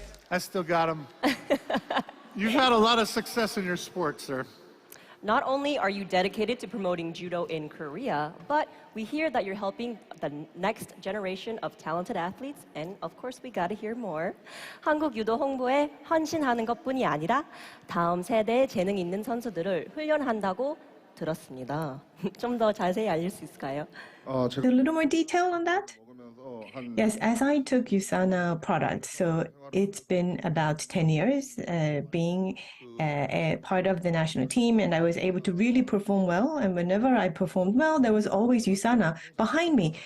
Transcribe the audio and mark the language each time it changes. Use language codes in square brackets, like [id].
[en] I still got them. You've had a lot of success in your sport, sir. Not only are you dedicated to promoting judo in Korea, but we hear that you're helping the next generation of talented athletes, and of course we gotta hear more. [ko] 한국 유도 홍보에 헌신하는 것뿐이 아니라 다음 세대의 재능 있는 선수들을 훈련한다고 들었습니다. 좀 더 자세히 알릴 수 있을까요? [en] A little more detail on that? Yes, as I took USANA products, so it's been about 10 years being a part of the national team, and I was able to really perform well. And whenever I performed well, there was always USANA behind me.